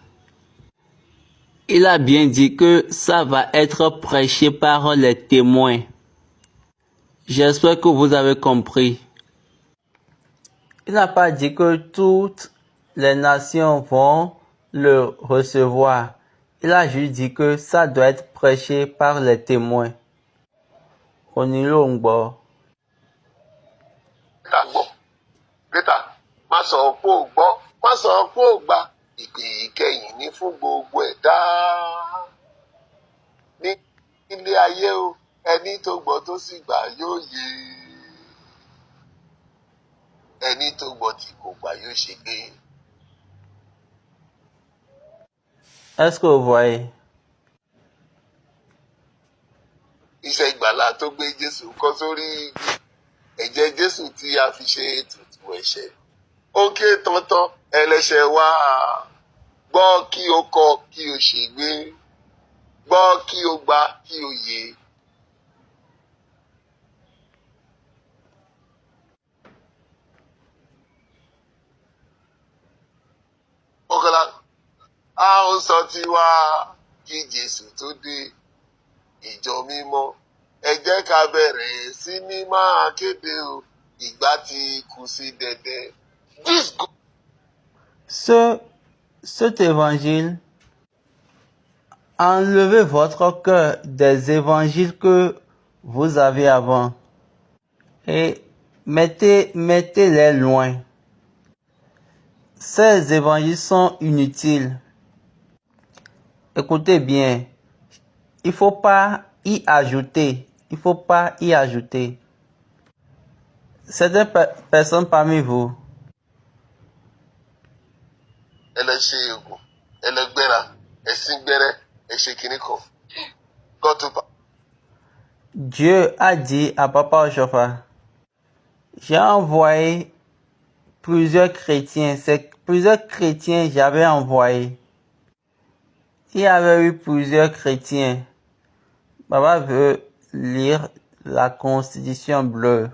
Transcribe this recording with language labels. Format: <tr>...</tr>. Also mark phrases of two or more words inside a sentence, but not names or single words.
<fr>Il a bien dit que ça va être prêché par les témoins. J'espère que vous avez compris. Il n'a pas dit que toutes les nations vont le recevoir. Il a juste dit que ça doit être prêché par les témoins.</fr> <yo>Onilongbo. Peter, má sọ pé ò gbọ́, má sọ pé ò gbà. Ìpè ìkẹyìn ní fún gbogbo ẹ̀dá. Ní ilé ayé o, ẹni tó gbọ́ tó sì gbà yóò yè. Ẹni tó gbọ́ tí kò gbà yóò ṣègbé.</yo> <fr>Est-ce que vous voyez?</fr> <yo>Iṣẹ́ ìgbàlà tó gbé Jésù kọ́ sórí igi. Ẹ̀jẹ̀ Jésù tí a fi ṣe ètùtù ẹ̀ṣẹ̀. Ó ké tantan ẹlẹ́ṣẹ̀ wá. Gbọ́ kí o kọ̀ kí o ṣègbé. Gbọ́ kí o gbà kí o yè. Ọ̀kànlá, a ó sọ tiwa kí Jésù tó dé. Ìjọ mímọ́, ẹ jẹ́ ká bẹ̀rẹ̀ sí ní máa kéde o. Ìgbà tí kù sí dẹ̀dẹ̀.</yo> <fr>Cet évangile, enlevez votre cœur des évangiles que vous avez avant et mettez-les loin. Ces évangiles sont inutiles. Écoutez bien, il faut pas y ajouter. Il faut pas y ajouter. Certaines personnes parmi vous,</fr> <yo>Ẹlẹ́ṣẹ̀ ègùn, ẹlẹ́gbẹ́ra, ẹ̀sìn gbẹ́rẹ́, ẹ̀ṣẹ̀ kìíní kan. Gọ́tùpà.</yo> <fr>Dieu a dit à Papa Ochofa, j'ai envoyé plusieurs chrétiens. C'est plusieurs chrétiens j'avais envoyé. Il y avait eu plusieurs chrétiens. Papa veut lire la Constitution bleue.</fr>